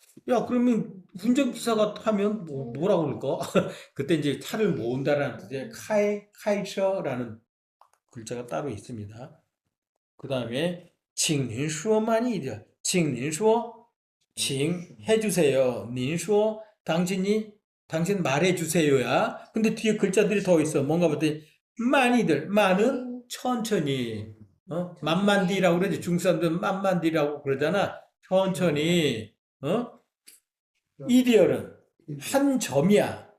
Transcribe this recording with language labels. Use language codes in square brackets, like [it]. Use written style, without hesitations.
[ko] 야, 그러면 운전기사가 타면 뭐라고 그럴까? 그때 이제 차를 모은다라는 뜻의 카이처라는 글자가 따로 있습니다. 그 다음에 [zh] 请您说慢一点. 请您说 [ko] 칭 해주세요. [zh] 您说 [ko] 당신 말해주세요야. 근데 뒤에 글자들이 더 있어. 뭔가 봤더니 만이들 만은 천천히 만만디라고 그러지. 중사람들 만만디라고 그러잖아. 천천히 이디얼은 한 점이야.